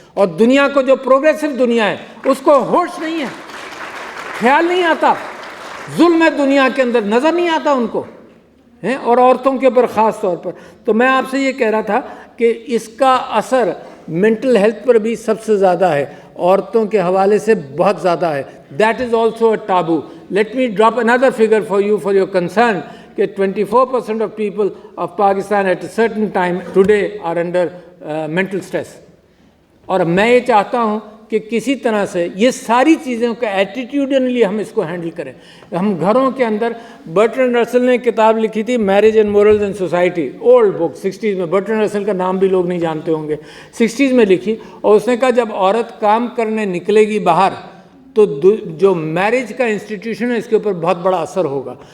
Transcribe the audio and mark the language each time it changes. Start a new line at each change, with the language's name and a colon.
Urdu: اور دنیا کو جو پروگریسو دنیا ہے اس کو ہوش نہیں ہے, خیال نہیں آتا, ظلم ہے دنیا کے اندر نظر نہیں آتا ان کو. ہیں اور عورتوں کے اوپر خاص طور پر. تو میں آپ سے یہ کہہ رہا تھا کہ اس کا اثر مینٹل ہیلتھ پر بھی سب سے زیادہ ہے, عورتوں کے حوالے سے بہت زیادہ ہے.
English: That is also a taboo. Let me drop another figure for your concern کہ 24% of people of Pakistan at a certain time today are under mental stress.
Urdu: اور میں یہ چاہتا ہوں کہ کسی طرح سے یہ ساری چیزوں کا ایٹیٹیوڈنلی ہم اس کو ہینڈل کریں. ہم گھروں کے اندر, برٹرنڈ رسل نے کتاب لکھی تھی marriage and morals in society, old book 60s میں, برٹرنڈ رسل کا نام بھی لوگ نہیں جانتے ہوں گے, 60s میں لکھی, اور اس نے کہا جب عورت کام کرنے نکلے گی باہر تو جو میرج کا انسٹیٹیوشن ہے اس کے اوپر بہت بڑا اثر ہوگا.